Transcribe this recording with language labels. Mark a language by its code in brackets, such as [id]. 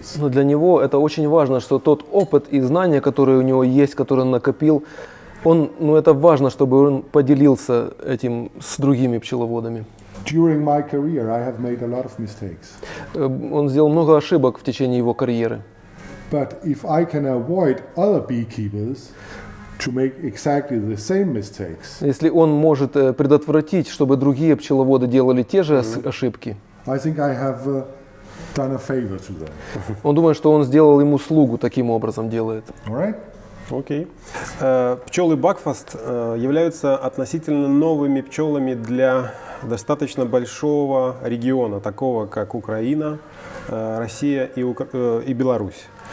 [ru] Но для него это очень важно, что тот опыт и знания, которые у него есть, которые он накопил, это важно, чтобы он поделился этим с другими пчеловодами. [en] during my career I have made a lot of mistakes. [ru] Он сделал много ошибок в течение его карьеры. [en] But if I can avoid other beekeepers to make exactly the same mistakes, [ru] Если он может предотвратить, чтобы другие пчеловоды делали те же ошибки, [en] I think I have done a favor to them. [ru] он думает, что он сделал ему услугу, таким образом делает. [en] All right? [ru] Окей. Пчелы Бакфаст являются относительно новыми пчелами для достаточно большого региона, такого как Украина, Россия и Беларусь.